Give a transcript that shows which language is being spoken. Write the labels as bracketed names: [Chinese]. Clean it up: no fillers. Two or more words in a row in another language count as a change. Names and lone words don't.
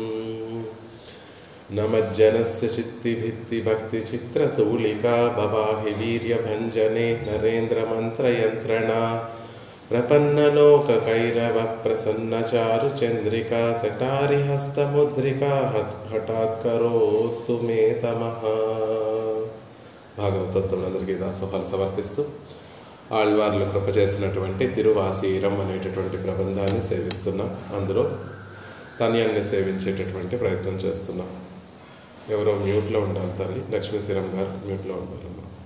[Sanskrit] नमज्जनस्य चित्तिभित्तिभक्तिचित्रतूलिका भवाहि वीर्यभञ्जने नरेन्द्रमन्त्रयन्त्रणा प्रपन्नलोककैरवप्रसन्नचारुचन्द्रिका सटारिहस्तमुद्रिका हठात्करोतु मे तमः। [Telugu] భాగవతోత్తములందరికీ దాసోహాలు సమర్పిస్తూ ఆళ్వార్లు కృప చేసినటువంటి తిరువాసీరం అనేటటువంటి ప్రబంధాన్ని సేవిస్తున్నాం. అందులో తన్యాన్ని సేవించేటటువంటి ప్రయత్నం చేస్తున్నాం. ఎవరో మ్యూట్లో ఉండాలి తల్లి, లక్ష్మీశీరం గారు మ్యూట్లో ఉండాలమ్మా.